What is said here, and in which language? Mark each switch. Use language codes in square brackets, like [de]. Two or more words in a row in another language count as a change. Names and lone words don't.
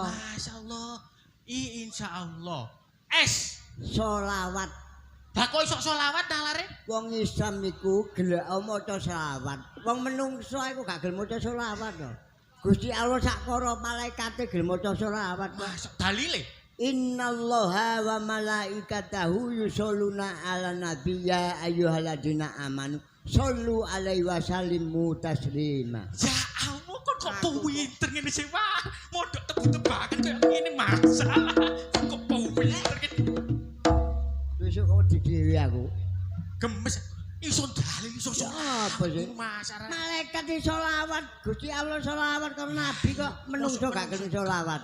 [ar] ما شاء الله. إن شاء الله. S. [jv] Sholawat. Lah kok iso selawat nalare? Wong Islam iku gelek maca selawat. Wong menungso iku gak gelem maca selawat to. Gusti Allah sak para malaikate gelem maca selawat. Masuk dalile. [ar] إن الله وملائكته يصلون على النبي يا أيها الذين آمنوا صلوا عليه وسلموا تسليما. [jv] Ya Allah kok pinter ngene sih wah. Mondok Tebu Tebangan koyo ngene masalah. Kok pinter ngene. Besok kok didhewe aku. Gemes. Iso dalem iso Ya apa sih? masyarakat. Malaikat iso selawat, Gusti Allah selawat karo nabi kok menungso gak gelem selawat.